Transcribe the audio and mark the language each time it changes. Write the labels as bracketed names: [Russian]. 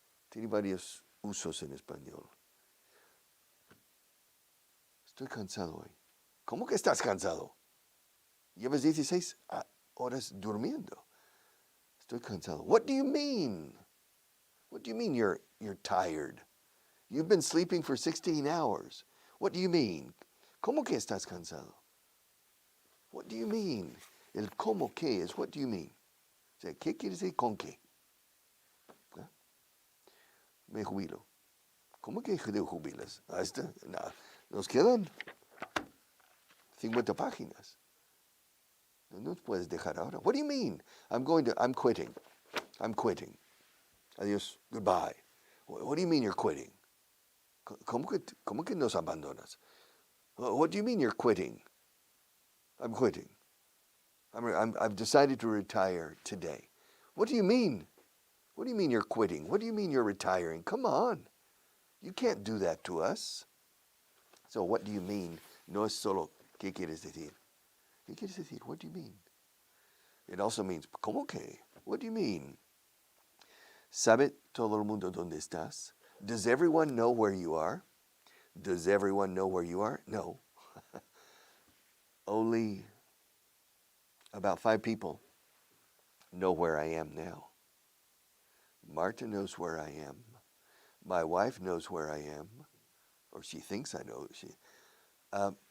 [Spanish] Tiene varios usos en español. Estoy cansado hoy. ¿Cómo que estás cansado? Llevas 16 horas durmiendo. Estoy cansado. [English] What do you mean? What do you mean you're tired? You've been sleeping for 16 hours. What do you mean? [Spanish] ¿Cómo que estás cansado? [English] What do you mean? [Spanish] El cómo que es [English] what do you mean? [Spanish] O sea, ¿qué quiere decir con qué? ¿Ah? Me jubilo. ¿Cómo que te jubilas? No, nos quedan 50 páginas. No nos puedes dejar ahora. [English] What do you mean? I'm quitting. I'm quitting. [Spanish] Adiós. [English] Goodbye. What do you mean you're quitting? [Spanish] ¿Cómo que nos abandonas? [English] What do you mean you're quitting? I'm quitting. I've decided to retire today. What do you mean? What do you mean you're quitting? What do you mean you're retiring? Come on. You can't do that to us. So what do you mean? [Spanish] No es solo ¿qué quieres decir? ¿Qué quieres decir? [English] What do you mean? It also means [Spanish] ¿cómo que? [English] What do you mean? [Spanish] ¿Sabe todo el mundo dónde estás? [English] Does everyone know where you are? Does everyone know where you are? No. Only about 5 people know where I am now. Marta knows where I am. My wife knows where I am, or she thinks I know.